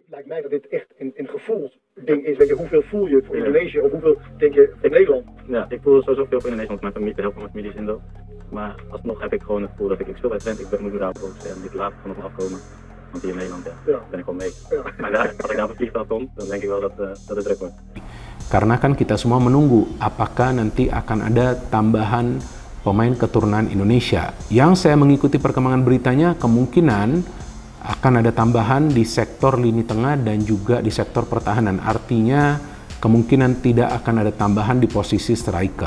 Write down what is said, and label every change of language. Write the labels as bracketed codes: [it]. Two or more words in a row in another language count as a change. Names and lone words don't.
[nl] lijkt mij dat dit echt een gevoelsding is. Weet je, hoeveel voel je voor Indonesië of hoeveel denk je voor Nederland? Ja, ik voel sowieso veel voor Indonesië, want mijn familie, de helft van mijn familie is Indo. Maar alsnog heb ik gewoon het gevoel dat ik speel bij Twente, ik moet me daarop focussen en ik laat het gewoon op me afkomen. Want hier in Nederland ben ik gewoon mee. Ja. Maar als ik daar op het vliegveld kom, dan denk ik wel dat het druk wordt. [id] Karena kan kita semua menunggu apakah nanti akan ada tambahan pemain keturunan Indonesia. Yang saya mengikuti perkembangan beritanya, kemungkinan akan ada tambahan di sektor lini tengah dan juga di sektor pertahanan. Artinya kemungkinan tidak akan ada tambahan di posisi striker.